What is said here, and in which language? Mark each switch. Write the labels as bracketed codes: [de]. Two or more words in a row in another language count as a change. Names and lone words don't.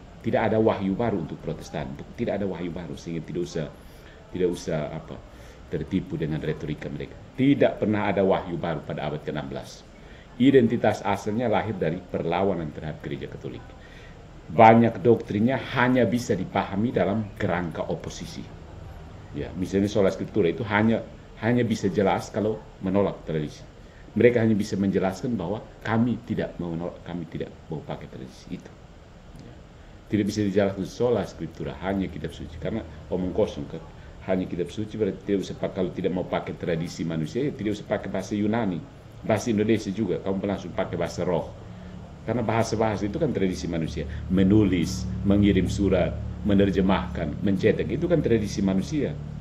[id] Tidak ada wahyu baru untuk Protestan, tidak ada wahyu baru, sehingga tidak usah tertipu dengan retorika mereka. Tidak pernah ada wahyu baru pada abad ke-16. Identitas asalnya lahir dari perlawanan terhadap gereja Katolik. Banyak doktrinnya hanya bisa dipahami dalam kerangka oposisi. Ya, misalnya [la] sola scriptura [id] itu hanya bisa jelas kalau menolak tradisi. Mereka hanya bisa menjelaskan bahwa kami tidak mau pakai tradisi itu. Ya. Tidak bisa dijelaskan [la] sola scriptura, [id] hanya kitab suci, karena omong kosong kan. Hanya kitab suci berarti tidak usah pakai, kalau tidak mau pakai tradisi manusia, ya tidak usah pakai bahasa Yunani, bahasa Indonesia juga, kamu langsung pakai bahasa roh. Karena bahasa-bahasa itu kan tradisi manusia. Menulis, mengirim surat, menerjemahkan, mencetak, itu kan tradisi manusia.